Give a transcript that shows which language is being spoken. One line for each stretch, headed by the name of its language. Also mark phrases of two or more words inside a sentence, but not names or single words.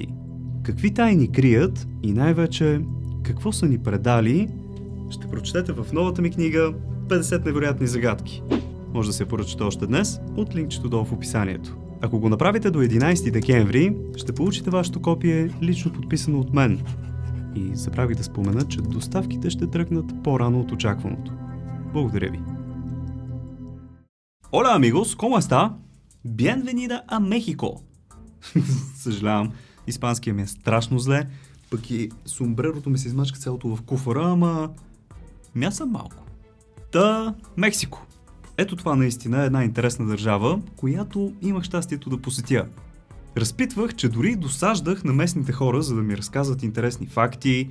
Bulgarian: Какви тайни крият и най-вече какво са ни предали, ще прочетете в новата ми книга 50 невероятни загадки. Може да се поръчате още днес от линкчето долу в описанието. Ако го направите до 11 декември, ще получите вашето копие лично подписано от мен. И забравих да спомена, че доставките ще тръгнат по-рано от очакваното. Благодаря ви.
Spanish: Hola amigos, ¿cómo está? Bienvenida a México.
Bulgarian: Съжалявам, испанския ми е страшно зле, пък и сумбрерото ми се измачка цялото в куфара, ама мясам малко. Мексико. Ето това наистина е една интересна държава, която имах щастието да посетя. Разпитвах, че дори досаждах на местните хора, за да ми разказват интересни факти.